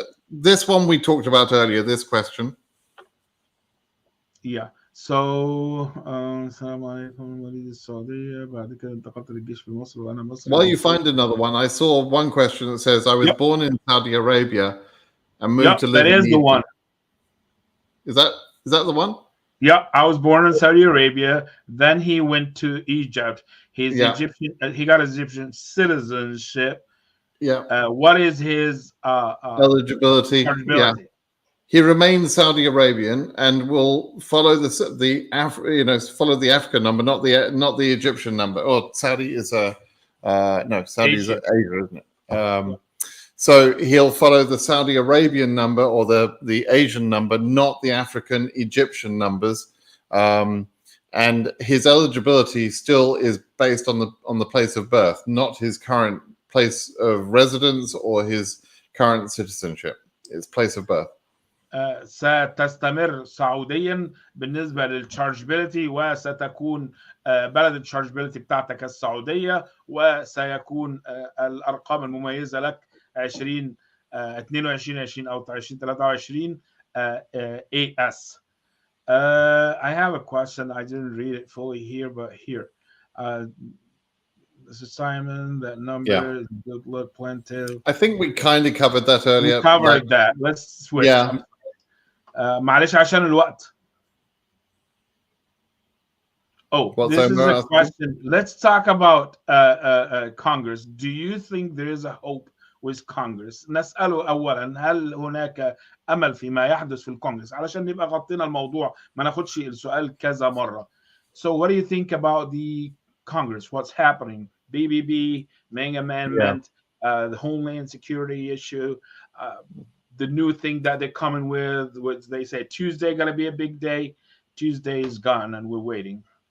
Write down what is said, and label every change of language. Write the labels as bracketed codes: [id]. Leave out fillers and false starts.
[en] This one we talked about earlier, this question. Yeah. [ar] So, السلام عليكم وليد السعودية بعد كده انتقلت للجيش في مصر وأنا مصري. [en] While you find another one, I saw one question that says, I was born in Saudi Arabia and moved to live in Egypt. That is the one. Is that the one? Yeah, I was born in Saudi Arabia. Then he went to Egypt. He's Egyptian. He got Egyptian citizenship. Yeah. What is his eligibility? Yeah. He remains Saudi Arabian and will follow the African number, not the Egyptian number. Or Saudi is Saudi is Asia, isn't it? So he'll follow the Saudi Arabian number or the Asian number, not the African Egyptian numbers. And his eligibility still is based on the place of birth, not his current place of residence or his current citizenship. It's place of birth. [ar] ستستمر سعوديا بالنسبة للتشارجبيلتي وستكون بلد التشارجبيلتي بتاعتك السعودية وسيكون الأرقام المميزة لك 2022 أو 2023 AS. [en] I have a question. I didn't read it fully here, but here. This is Simon. That number. Look, plenty. I think we kind of covered that earlier. We covered that. Let's switch. Yeah. [ar] معلش عشان الوقت. [en] This is a question. Let's talk about Congress. Do you think there is a hope with Congress? [ar] نسأله أولا هل هناك أمل فيما يحدث في الكونغرس علشان نبقى غطينا الموضوع ما ناخدش السؤال كذا مرة. [en] So what do you think about the Congress? What's happening? BBB, Meng Amendment, the Homeland Security issue, the new thing that they're coming with, which they say Tuesday going to be a big day. Tuesday is gone and we're waiting.